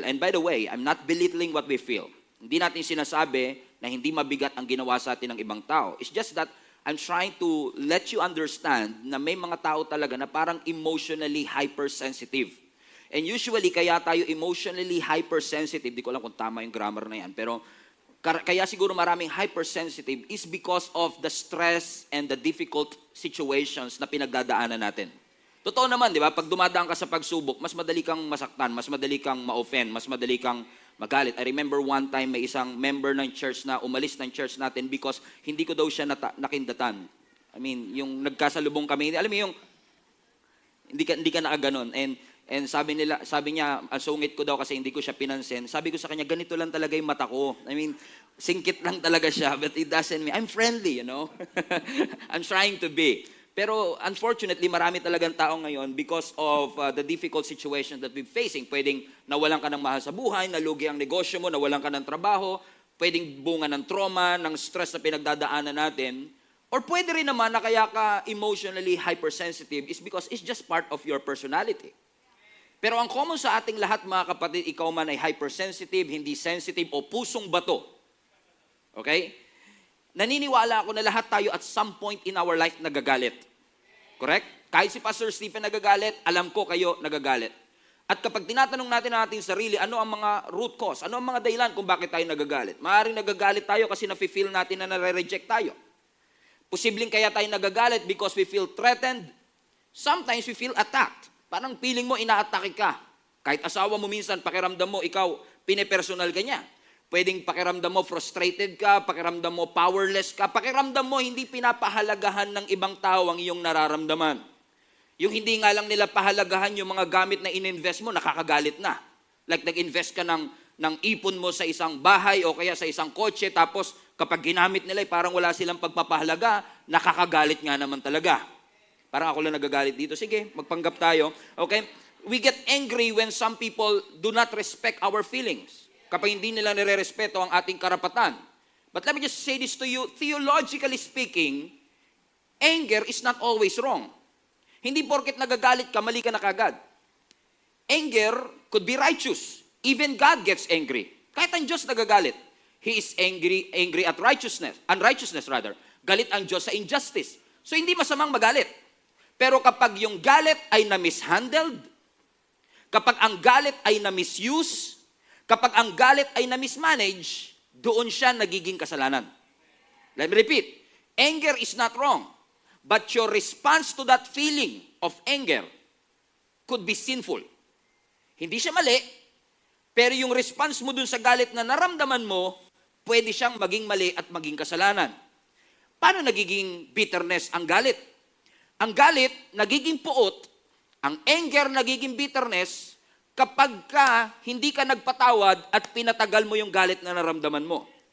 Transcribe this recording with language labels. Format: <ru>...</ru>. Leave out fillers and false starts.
<en>And by the way, I'm not belittling what we feel.</en> <tl>Hindi natin sinasabi na hindi mabigat ang ginawa sa atin ng ibang tao.</tl> <en>It's just that I'm trying to let you understand</en> <tl>na may mga tao talaga na parang</tl> <en>emotionally hypersensitive. And usually,</en> <tl>kaya tayo emotionally hypersensitive, di ko alam kung tama yung grammar na yan, pero kaya siguro maraming hypersensitive</tl> <en>is because of the stress and the difficult situations</en> <tl>na pinagdadaanan natin. Totoo naman, di ba? Pag dumadaan ka sa pagsubok, mas madali kang masaktan, mas madali kang ma-offend, mas madali kang magalit.</tl> <en>I remember one time</en> <tl>may isang member ng church na umalis ng church natin because hindi ko daw siya nakindatan.</tl> <en>I mean,</en> <tl>yung nagkasalubong kami, alam mo yung hindi ka nakaganon. And sabi niya, ang sungit ko daw kasi hindi ko siya pinansin. Sabi ko sa kanya, ganito lang talaga yung mata ko.</tl> <en>I mean, singkit</en> <tl>lang talaga siya,</tl> <en>but it doesn't mean, I'm friendly, you know. I'm trying to be.</en> <tl>Pero</tl> <en>unfortunately,</en> <tl>marami talagang tao ngayon</tl> <en>because of the difficult situation that we're facing.</en> <tl>Pwedeng nawalan ka ng mahal sa buhay, nalugi ang negosyo mo, nawalan ka ng trabaho, pwedeng bunga ng trauma, ng stress na pinagdadaanan natin.</tl> <en>Or</en> <tl>pwede rin naman na kaya ka</tl> <en>emotionally hypersensitive is because it's just part of your personality.</en> <tl>Pero ang common sa ating lahat, mga kapatid, ikaw man ay hypersensitive, hindi sensitive, o pusong bato. Okay? Naniniwala ako na lahat tayo</tl> <en>at some point in our life</en> <tl>nagagalit. Correct? Kahit si Pastor Stephen nagagalit, alam ko kayo nagagalit. At kapag tinatanong natin ang ating sarili, ano ang mga root cause? Ano ang mga dahilan kung bakit tayo nagagalit? Maaaring nagagalit tayo kasi nafe-feel natin na nare-reject tayo. Posibleng kaya tayo nagagalit</tl> <en>because we feel threatened. Sometimes we feel attacked.</en> <tl>Parang feeling mo ina-atake ka. Kahit asawa mo minsan, pakiramdam mo, ikaw, pinepersonal ka niya. Pwedeng pakiramdam mo frustrated ka, pakiramdam mo powerless ka, pakiramdam mo hindi pinapahalagahan ng ibang tao ang iyong nararamdaman. Yung hindi nga lang nila pahalagahan yung mga gamit na ininvest mo, nakakagalit na. Like nag-invest ka ng ipon mo sa isang bahay o kaya sa isang kotse, tapos kapag ginamit nila, parang wala silang pagpapahalaga, nakakagalit nga naman talaga. Parang ako lang nagagalit dito. Sige, magpanggap tayo. Okay?</tl> <en>We get angry when some people do not respect our feelings.</en> <tl>Kapag hindi nila nire-respeto ang ating karapatan.</tl> <en>But let me just say this to you, theologically speaking, anger is not always wrong.</en> <tl>Hindi porket nagagalit ka, mali ka na kagad.</tl> <en>Anger could be righteous. Even God gets angry.</en> <tl>Kahit ang Diyos nagagalit.</tl> <en>He is angry at unrighteousness rather.</en> <tl>Galit ang Diyos sa injustice. So hindi masamang magalit. Pero kapag yung galit ay na-mishandled, kapag ang galit ay na-misuse, kapag ang galit ay na-mismanage, doon siya nagiging kasalanan.</tl> <en>Let me repeat. Anger is not wrong. But your response to that feeling of anger could be sinful.</en> <tl>Hindi siya mali, pero yung response mo dun sa galit na naramdaman mo, pwede siyang maging mali at maging kasalanan. Paano nagiging bitterness ang galit? Ang galit, nagiging puot, ang anger, nagiging bitterness, kapag hindi ka nagpatawad at pinatagal mo yung galit na naramdaman mo.</tl>